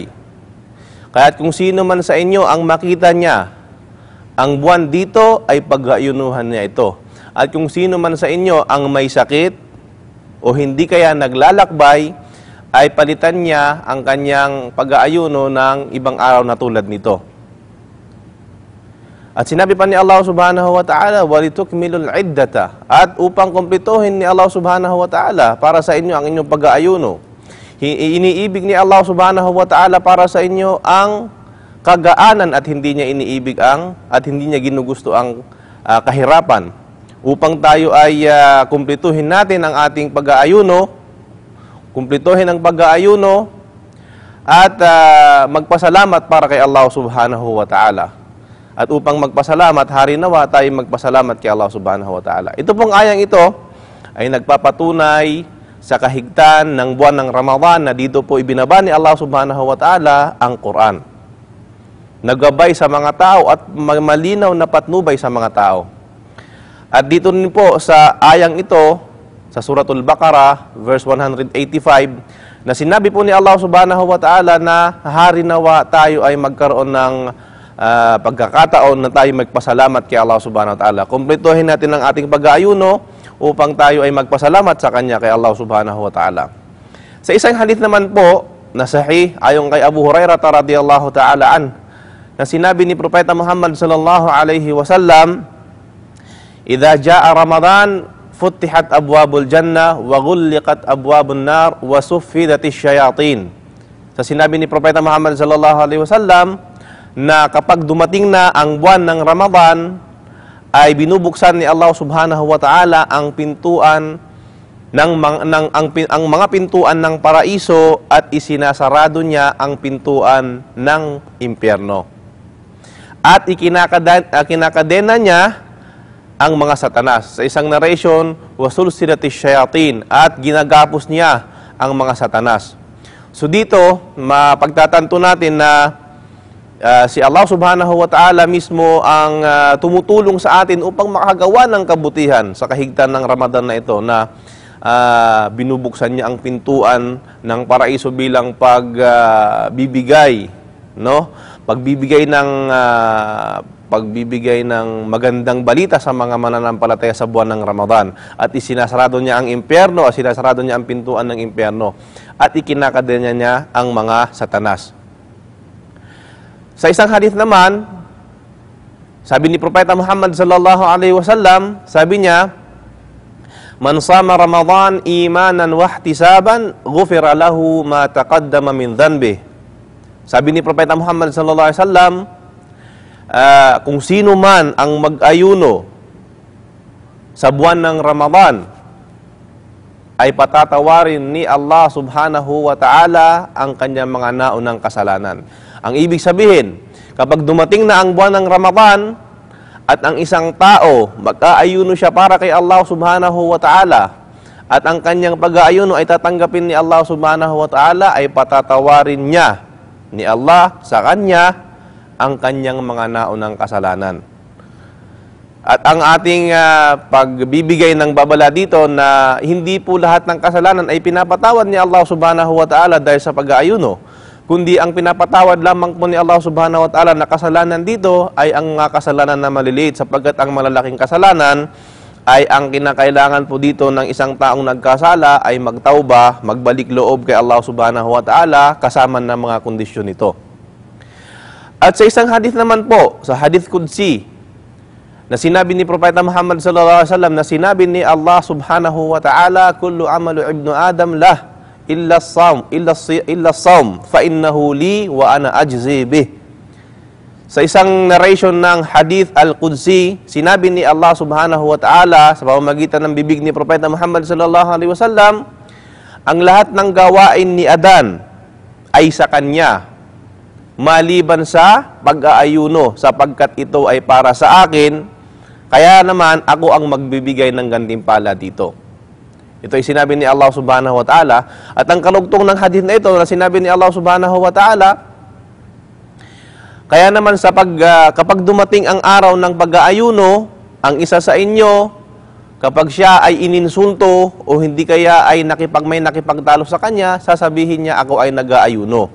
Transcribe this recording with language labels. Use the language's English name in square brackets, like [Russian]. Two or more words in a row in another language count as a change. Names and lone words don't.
[Filipino] Kaya't kung sino man sa inyo ang makita niya, ang buwan dito ay pag-aayunuhan niya ito. At kung sino man sa inyo ang may sakit o hindi kaya naglalakbay, ay palitan niya ang kanyang pag-aayuno ng ibang araw na tulad nito. At sinabi pa ni Allah [Arabic] سبحانه وتعالى, ولتكملوا العدة, [Filipino] at upang kumpletuhin ni Allah [Arabic] سبحانه وتعالى [Filipino] para sa inyo ang inyong pag-aayuno. Iniibig ni Allah [Arabic] سبحانه وتعالى [Filipino] para sa inyo ang kagaanan at hindi niya iniibig at hindi niya ginugusto ang kahirapan. Upang tayo ay kumpletuhin natin ang ating pag-aayuno, kumpletuhin ang pag-aayuno at magpasalamat para kay Allah [Arabic] سبحانه وتعالى. [Filipino] At upang magpasalamat, hari nawa tayo magpasalamat kay Allah [Arabic] سبحانه وتعالى. [Filipino] Ito pong ayang ito ay nagpapatunay sa kahigtan ng buwan ng Ramadan na dito po ibinaba ni Allah [Arabic] سبحانه وتعالى [Filipino] ang Quran. Naggabay sa mga tao at malinaw na patnubay sa mga tao. At dito rin po sa ayang ito, sa Suratul Baqarah, verse 185, na sinabi po ni Allah [Arabic] سبحانه وتعالى [Filipino] na hari nawa tayo ay magkaroon ng pagkakataon na tayo magpasalamat kay Allah [Arabic] سبحانه وتعالى. [Filipino] Kumpletuhin natin ang ating pag-aayuno upang tayo ay magpasalamat sa Kanya kay Allah [Arabic] سبحانه وتعالى. [Filipino] Sa isang hadith naman po, na sahih, ayon kay Abu Hurairah [Arabic] رضي الله تعالى عن, [Filipino] na sinabi ni Propeta Muhammad [Arabic] صلى الله عليه وسلم, إذا جاء رمضان فتحت أبواب الجنة وغلقت أبواب النار وصفدت الشياطين. [Filipino] Sa sinabi ni Propeta Muhammad [Arabic] صلى الله عليه وسلم, [Filipino] na kapag dumating na ang buwan ng Ramadan, ay binubuksan ni Allah [Arabic] سبحانه وتعالى [Filipino] ang pintuan ang mga pintuan ng paraiso at isinasarado niya ang pintuan ng impyerno. At ikinakadena niya ang mga satanas. Sa isang narration, [Arabic] وسلسلت الشياطين, [Filipino] at ginagapos niya ang mga satanas. So dito, mapagtatanto natin na si Allah [Arabic] سبحانه وتعالى [Filipino] mismo ang tumutulong sa atin upang makagawa ng kabutihan sa kahigtan ng Ramadan na ito, na binubuksan niya ang pintuan ng paraiso bilang pagbibigay, no? Pagbibigay ng pagbibigay ng magandang balita sa mga mananampalataya sa buwan ng Ramadan. At isinasarado niya ang impyerno, at sinasarado niya ang pintuan ng impyerno. At ikinakadena niya ang mga satanas. Sa isang hadith naman, sabi ni Propeta Muhammad [Arabic] صلى الله عليه وسلم, [Filipino] sabi niya, [Arabic] "من صام رمضان إيمانا واحتسابا غفر له ما تقدم من ذنبه." [Filipino] Sabi ni Propeta Muhammad [Arabic] صلى الله عليه وسلم, [Filipino] kung sino man ang mag-ayuno sa buwan ng Ramadan, ay patatawarin ni Allah [Arabic] سبحانه وتعالى [Filipino] ang kanyang mga naunang kasalanan. Ang ibig sabihin, kapag dumating na ang buwan ng Ramadan at ang isang tao mag-aayuno siya para kay Allah [Arabic] سبحانه وتعالى [Filipino] at ang kanyang pag-aayuno ay tatanggapin ni Allah [Arabic] سبحانه وتعالى, [Filipino] ay patatawarin niya ni Allah sa kanya ang kanyang mga naunang kasalanan. At ang ating pagbibigay ng babala dito na hindi po lahat ng kasalanan ay pinapatawad ni Allah [Arabic] سبحانه وتعالى [Filipino] dahil sa pag-aayuno, kundi ang pinapatawad lamang po ni Allah [Arabic] سبحانه وتعالى [Filipino] na kasalanan dito ay ang mga kasalanan na maliliit, sapagkat ang malalaking kasalanan ay ang kinakailangan po dito ng isang taong nagkasala ay magtauba, magbalik loob kay Allah [Arabic] سبحانه وتعالى [Filipino] kasama ng mga kondisyon nito. At sa isang hadith naman po, sa hadith Qudsi, na sinabi ni Propeta Muhammad [Arabic] صلى الله عليه وسلم, [Filipino] na sinabi ni Allah [Arabic] سبحانه وتعالى, "كل عمل ابن آدم له إلا الصوم فإنه لي وأنا أجزي به." [Filipino] Sa isang narration ng hadith al-Qudsi, sinabi ni Allah [Arabic] سبحانه وتعالى [Filipino] sa pamamagitan ng bibig ni Propeta Muhammad [Arabic] صلى الله عليه وسلم, [Filipino] ang lahat ng gawain ni Adan ay sa kanya, maliban sa pag-aayuno, sapagkat ito ay para sa akin, kaya naman ako ang magbibigay ng gantimpala dito. Ito ay sinabi ni Allah [Arabic] سبحانه وتعالى. [Filipino] At ang kalugtong ng hadith na ito na sinabi ni Allah [Arabic] سبحانه وتعالى, [Filipino] kaya naman kapag dumating ang araw ng pag-aayuno, ang isa sa inyo, kapag siya ay ininsulto o hindi kaya ay may nakipagtalo sa kanya, sasabihin niya, ako ay nag-aayuno.